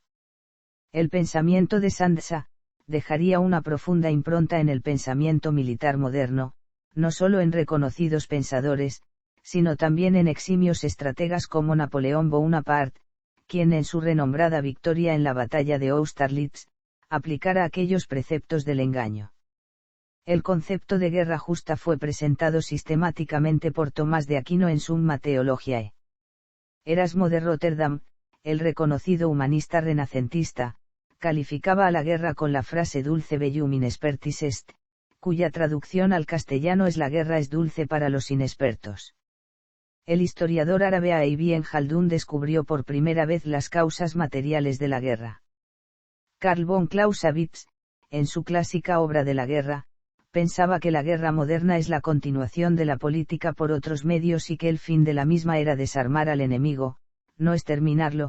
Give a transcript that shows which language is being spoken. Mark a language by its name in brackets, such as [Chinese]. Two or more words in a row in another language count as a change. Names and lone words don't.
[Spanish] El pensamiento de Sun Tzu dejaría una profunda impronta en el pensamiento militar moderno, no solo en reconocidos pensadores, sino también en eximios estrategas como Napoleón Bonaparte, quien en su renombrada victoria en la batalla de Austerlitz, aplicara aquellos preceptos del engaño. El concepto de guerra justa fue presentado sistemáticamente por Tomás de Aquino en Summa Theologiae. Erasmo de Rotterdam, el reconocido humanista renacentista, calificaba a la guerra con la frase [Latin] dulce bellum inexpertis est, [Spanish] cuya traducción al castellano es la guerra es dulce para los inexpertos. El historiador árabe Ibn Khaldún descubrió por primera vez las causas materiales de la guerra. Carl von Clausewitz, en su clásica obra de la guerra, pensaba que la guerra moderna es la continuación de la política por otros medios y que el fin de la misma era desarmar al enemigo, no exterminarlo.